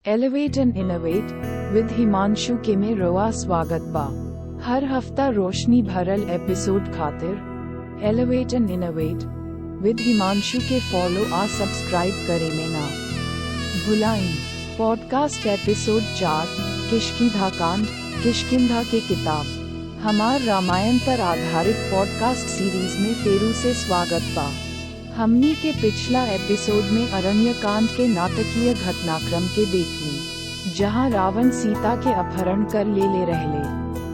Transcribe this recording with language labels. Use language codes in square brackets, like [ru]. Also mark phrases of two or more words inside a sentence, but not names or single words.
[bho] एलिवेट एंड इनोवेट विद हिमांशु के में रोआ स्वागत बा। हर हफ्ता रोशनी भरल एपिसोड खातिर एलिवेट एंड इनोवेट विद हिमांशु के फॉलो आ सब्सक्राइब करे में ना भुलाएं। [en] podcast episode [bho] 4 किष्किंधा कांड, किष्किंधा के किताब। हमार रामायण पर आधारित पॉडकास्ट सीरीज में फेरू से स्वागत बा। हमनी के पिछला एपिसोड में अरण्य कांड के नाटकीय घटनाक्रम के देखनी, जहां रावण सीता के अपहरण कर ले रहले।